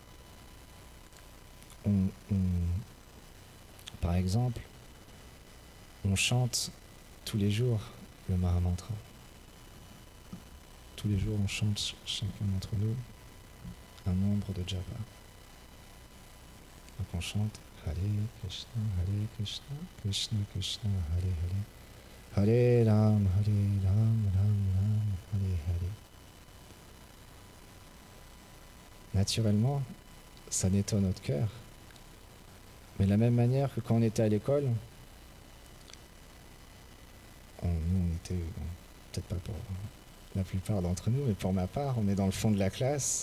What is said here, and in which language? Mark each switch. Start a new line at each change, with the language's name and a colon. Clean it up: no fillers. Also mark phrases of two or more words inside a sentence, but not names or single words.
French: Par exemple, on chante tous les jours le Mahamantra. Tous les jours, on chante chacun d'entre nous un nombre de japa. Donc on chante
Sanskrit: हरे कृष्ण, कृष्ण कृष्ण, हरे हरे, हरे राम, राम राम, हरे हरे.
French: Naturellement, ça nettoie notre cœur. Mais de la même manière que quand on était à l'école, nous on était, peut-être pas pour la plupart d'entre nous, mais pour ma part, on est dans le fond de la classe.